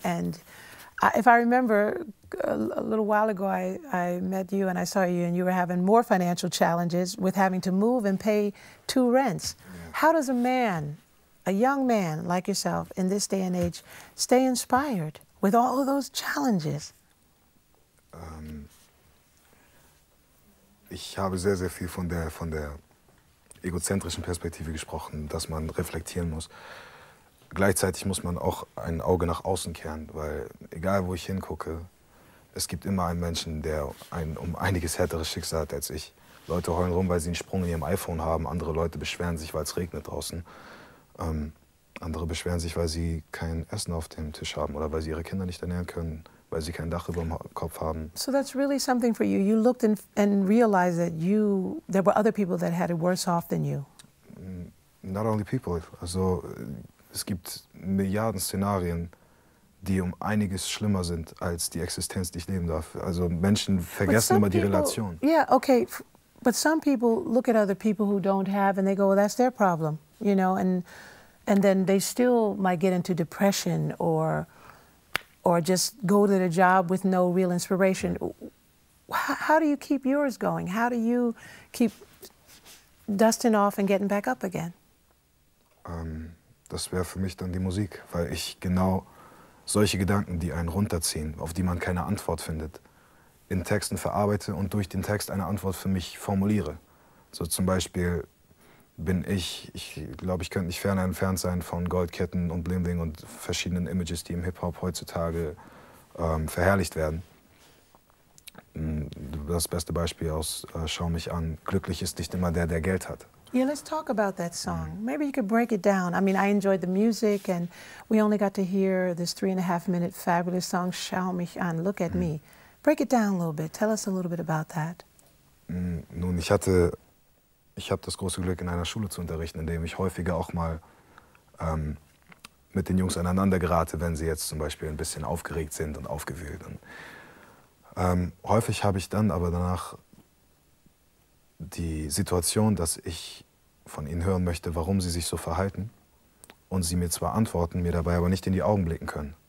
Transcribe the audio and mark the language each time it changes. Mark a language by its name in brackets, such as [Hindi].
[English] And if I remember, a little while ago I met you and I saw you and you were having more financial challenges with having to move and pay 2 rents. Yeah. How does a man a young man like yourself in this day and age stay inspired with all of those challenges? [German] Ich habe sehr, sehr viel von der egozentrischen Perspektive gesprochen, dass man reflektieren muss. Gleichzeitig muss man auch ein Auge nach außen kehren, weil egal wo ich hingucke, es gibt immer einen Menschen, der ein um einiges härteres Schicksal hat als ich. Leute heulen rum, weil sie einen Sprung in ihrem iPhone haben, andere Leute beschweren sich, weil es regnet draußen. Andere beschweren sich, weil sie kein Essen auf dem Tisch haben oder weil sie ihre Kinder nicht ernähren können, weil sie kein Dach über dem Kopf haben. [English] So that's really something for you. You looked and realized that there were other people that had it worse off than you. Not only people. [German] Also es gibt Milliarden Szenarien, die um einiges schlimmer sind als die Existenz, die ich leben darf. Also Menschen vergessen immer die Relation. [English] Yeah, okay. But some people look at other people who don't have and they go, well, that's their problem, you know, and then they still might get into depression or just go to their job with no real inspiration. How do you keep yours going? How do you keep dusting off and getting back up again? [German] Das wäre für mich dann die Musik, weil ich genau solche Gedanken, die einen runterziehen, auf die man keine Antwort findet, in Texten verarbeite und durch den Text eine Antwort für mich formuliere. So zum Beispiel bin ich glaube, ich könnte nicht ferner entfernt sein von Goldketten und Bling-Bling und verschiedenen Images, die im Hip-Hop heutzutage verherrlicht werden. Das beste Beispiel aus Schau mich an, glücklich ist nicht immer der Geld hat. [English] Yeah, let's talk about that song. Maybe you could break it down. I mean, I enjoyed the music, and we only got to hear this 3.5-minute fabulous song, Schau mich an, Look at Me. Break it down a little bit. Tell us a little bit about that. [German] Nun, ich habe das große Glück, in einer Schule zu unterrichten, in dem ich häufiger auch mal mit den Jungs aneinander gerate, wenn sie jetzt zum Beispiel ein bisschen aufgeregt sind und aufgewühlt. Und, häufig habe ich dann aber danach die Situation, dass ich von ihnen hören möchte, warum sie sich so verhalten und sie mir zwar antworten, mir dabei aber nicht in die Augen blicken können.